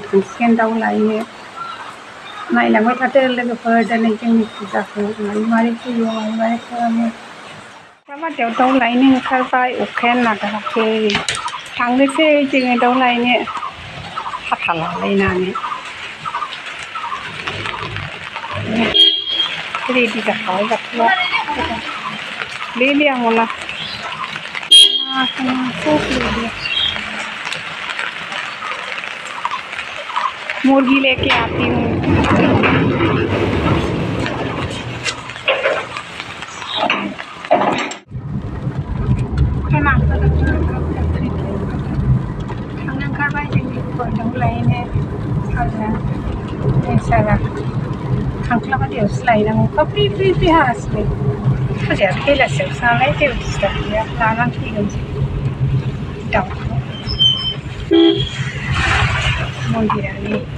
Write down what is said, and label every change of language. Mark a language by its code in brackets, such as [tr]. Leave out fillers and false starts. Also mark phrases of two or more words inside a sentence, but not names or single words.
[brx] थांसिगोन दाउ लायनो नायलांबाय थादो लोगोफोर दिनै जोंनि फुजाखौ मारै फैयो मारै खालामो खांख्लाबादायाव दाउ लायनो ओंखारबाय अखायानो नागाराखै थांनोसै जोङो दाउ लायनो साथा लालायनानै रेडि जाखाबाय बाथौआ [hi] ले लिया मोला मुर्गी लेके आती हूँ [brx] थांनो ओंखारबाय जोंनि दाउ लायनो सारजों सारा खांख्लाबादियावसो लायनांगौ अखा फ्रि फ्रि फ्रि हागासिनो फुजाया बेलासियावसो नालाय जेबो दिस्टार्ब गैया लानानै फैगोनसै दाउखौ मन्दिरानो